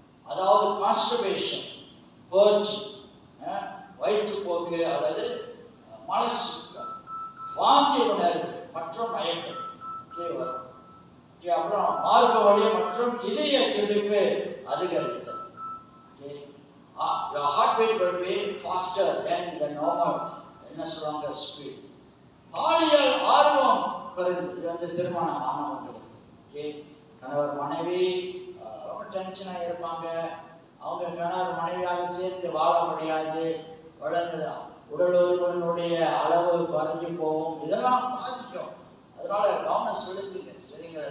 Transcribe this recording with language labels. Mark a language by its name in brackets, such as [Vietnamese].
[Tamil] அதாவது constipation, purge, வயிற்றுப்போக்கு அல்லது மலச்சிக்கல், வாந்தி உணர்வு மற்றும் மயக்கம் வரும். அப்புறம் மார்பு வலி மற்றும் இதய துடிப்பு அதிகரித்தல். [English] Your heartbeat will be faster than the normal, [Tamil] என்ன சொல்றாங்க, [English] Speed. [Tamil] பாலியல் ஆர்வம் குறைந்து. இது திருமணம் ஆனவங்களுக்கு. கணவர் மனைவி ரொம்ப டென்ஷனாக இருப்பாங்க. அவங்க கணவர் மனைவியாக சேர்த்து வாழ முடியாது. வளர்ந்துதான் உடல் உறுப்பினுடைய அளவு குறைஞ்சு போகும். இதெல்லாம் பாதிக்கும். அதனால கவனம் செலுத்துங்க. சரிங்களா?